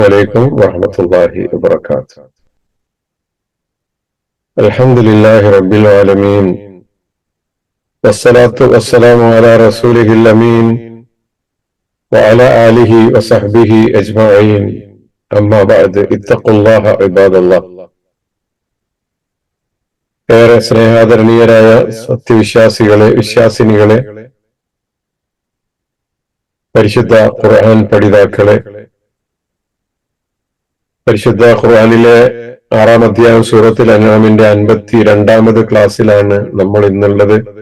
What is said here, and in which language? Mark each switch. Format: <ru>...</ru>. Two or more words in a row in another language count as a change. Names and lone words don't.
<ar>عليكم ورحمة الله وبركاته. الحمد لله رب العالمين، والصلاة والسلام على رسوله الأمين وعلى آله وصحبه أجمعين. أما بعد، اتقوا الله عباد الله.</ar> <ml>ഏറെ സ്നേഹാദരണീയരായ സത്യവിശ്വാസികളെ, വിശ്വാസിനികളെ, പരിശുദ്ധ ഖുർആൻ പഠിതാക്കളെ, പരിശുദ്ധ ഖുർആനിലെ 6-ാം അധ്യായം സൂറത്തുൽ അൻആമിന്റെ 52ാമത് ക്ലാസ്സിലാണ് നമ്മൾ ഇന്നുള്ളത്.</ml>